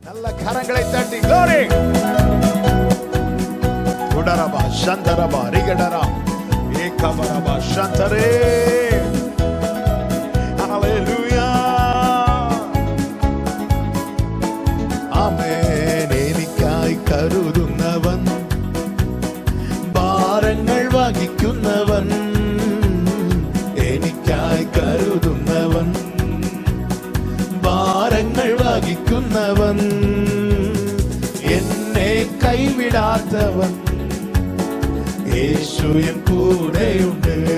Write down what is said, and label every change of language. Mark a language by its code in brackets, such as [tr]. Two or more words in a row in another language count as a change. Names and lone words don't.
[ta] நல்ல கரங்களை தட்டி glory. குடரபா சந்தரபா ரிகடரா ஏகபரபா சந்தரே. ஹalleluya. [ml] ആമേൻ. എനിക്കായി കരുതുന്നവൻ, ഭാരങ്ങൾ വഹിക്കുന്നവൻ, എനിക്കായി കരുതുന്നവൻ, ഭാരങ്ങൾ വഹിക്കുന്നവൻ, എന്നെ കൈവിടാത്തവൻ, യേശു എൻ കൂടെയുണ്ട്.